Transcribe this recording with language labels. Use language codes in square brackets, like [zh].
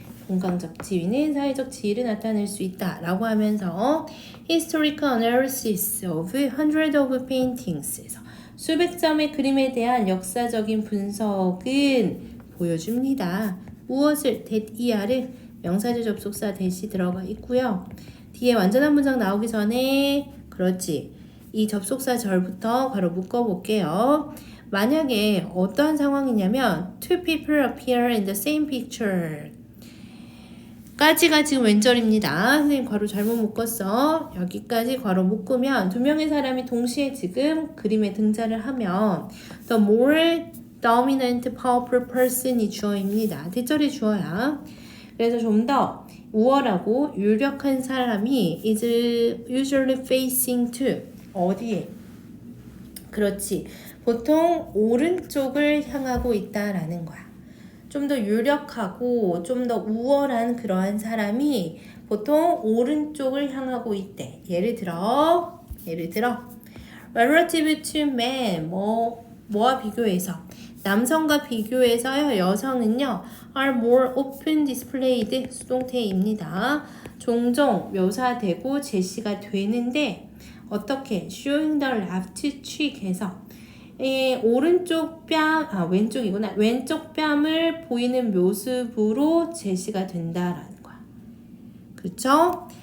[ko] 공간적 지위는 사회적 지위를 나타낼 수 있다 라고 하면서 [en] Historical analysis of hundreds of paintings [ko] 에서 수백 점의 그림에 대한 역사적인 분석은 보여줍니다. 무엇을? that ER은 명사절 접속사 that이 들어가 있고요. 뒤에 완전한 문장 나오기 전에 그렇지. 이 접속사 절부터 바로 묶어볼게요. 만약에 어떠한 상황이냐면 [en] Two people appear in the same picture [ko] 까지가 지금 왼절입니다. 선생님 괄호 잘못 묶었어. 여기까지 괄호 묶으면 두 명의 사람이 동시에 지금 그림에 등장을 하면 [en] The more dominant powerful person [ko] 이 주어입니다. 뒷절이 주어야. 그래서 좀 더 우월하고 유력한 사람이 [en] is usually facing to [ko] 어디에? 그렇지. 보통 오른쪽을 향하고 있다라는 거야. 좀 더 유력하고 좀 더 우월한 그러한 사람이 보통 오른쪽을 향하고 있대. 예를 들어 [en] relative to men [ko] 뭐와 비교해서 남성과 비교해서요. 여성은요 [en] are more often displayed [ko] 수동태입니다. 종종 묘사되고 제시가 되는데 어떻게 [en] showing the left cheek [ko] 에서 오른쪽 왼쪽이구나. 왼쪽 뺨을 보이는 모습으로 제시가 된다라는 거야. 그쵸?